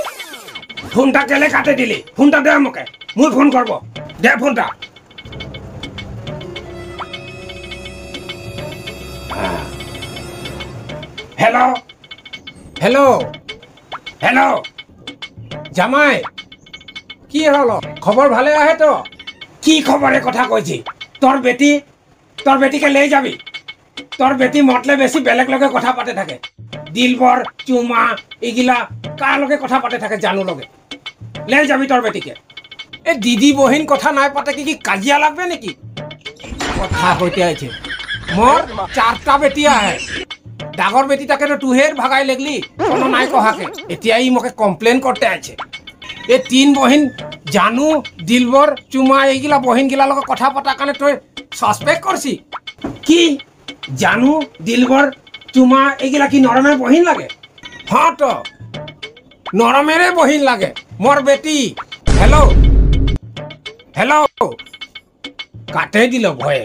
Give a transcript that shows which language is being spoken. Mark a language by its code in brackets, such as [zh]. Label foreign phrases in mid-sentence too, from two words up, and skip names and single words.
[rkt] ফোনটা কেলে কাটে দিলি? ফোনটা দে আমাকে, মুই ফোন করব। দে ফোনটা। হ্যালো হ্যালো হ্যালো জামাই কি হলো? খবর ভালে আহে তো? কি খবরের কথা কইছি? তোর বেটিকে লে যাবি। তোর বেটি মতলে বেশি বেলেগ লগে কথা পাতে থাকে। দিলবর চুমা এগুলা কার লগে কথা পাতে থাকে? জানু লগে লে যাবি তোর বেটিকে। এ দিদি বহিন কথা নাই পাতে কি কাজিয়া লাগবে নাকি? কথা কইতে আছে মোর চারটা বেটি আহে। ডাগর বেটিটাকে তো তুহের ভাগাই লাগলি কোনো নাই কহাকে। এতিয়াই মোকে কমপ্লেন করতে আছে। এ তিন বহিন জানু দিলবর চুমা এইগুলা বহিন গিলা লগে কথা পতা কারণে তুই সাসপেক্ট করছি কি? জানু দিলবর চুমা এইগুলা কি নরমের বহিন লাগে? হ্যাঁ তো নরমের বহিন লাগে মোর বেটি। হ্যালো হ্যালো কাটে দিল ভয়ে।